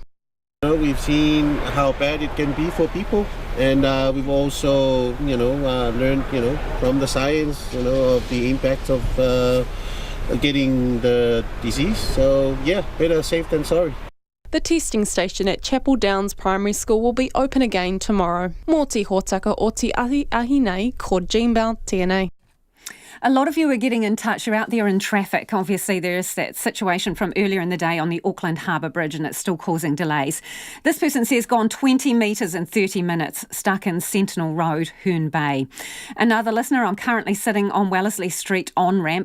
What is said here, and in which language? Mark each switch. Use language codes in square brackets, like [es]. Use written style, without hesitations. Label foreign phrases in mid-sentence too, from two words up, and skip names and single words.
[en] We've seen how bad it can be for people, and we've also, learned, from the science, of the impact of getting the disease. So, yeah, better safe than sorry. The testing station at Chapel Downs Primary School will be open again tomorrow. [mi] Mō te hōtaka o te ahi nei, ko Jeanbell TNA. [en] A lot of you are getting in touch. You're out there in traffic. Obviously, there's that situation from earlier in the day on the Auckland Harbour Bridge and it's still causing delays. This person says gone 20 metres in 30 minutes, stuck in Sentinel Road, Herne Bay. Another listener, I'm currently sitting on Wellesley Street on-ramp.